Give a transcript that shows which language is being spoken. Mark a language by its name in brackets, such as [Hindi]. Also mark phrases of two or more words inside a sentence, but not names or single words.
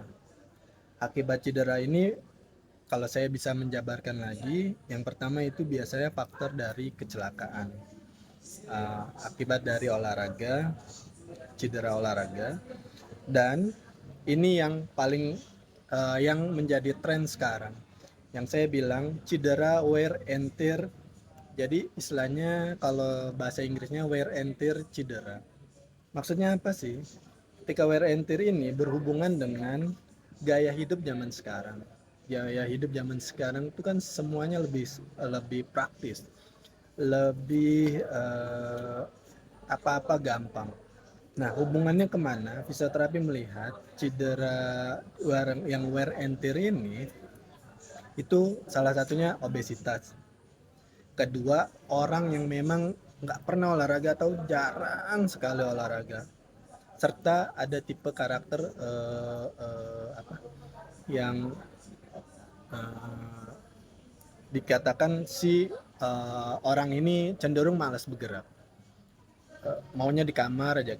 [Indonesian] Akibat cedera ini kalau saya bisa menjabarkan lagi, yang pertama itu biasanya faktor dari kecelakaan, akibat dari olahraga, cedera olahraga, dan ini yang paling yang menjadi tren sekarang, yang saya bilang cedera [English] wear and tear. [Indonesian] Jadi istilahnya kalau bahasa Inggrisnya [English] wear and tear [Indonesian] cedera. Maksudnya apa sih? Ketika [English] wear and tear [Indonesian] ini berhubungan dengan gaya hidup zaman sekarang. Gaya hidup zaman sekarang itu kan semuanya lebih lebih praktis, lebih apa-apa gampang. Nah, hubungannya kemana? Fisioterapi melihat cedera yang [English] wear and tear [Indonesian] ini itu salah satunya obesitas. Kedua, orang yang memang nggak pernah olahraga atau jarang sekali olahraga, serta ada tipe karakter yang dikatakan si orang ini cenderung malas bergerak, maunya di kamar aja.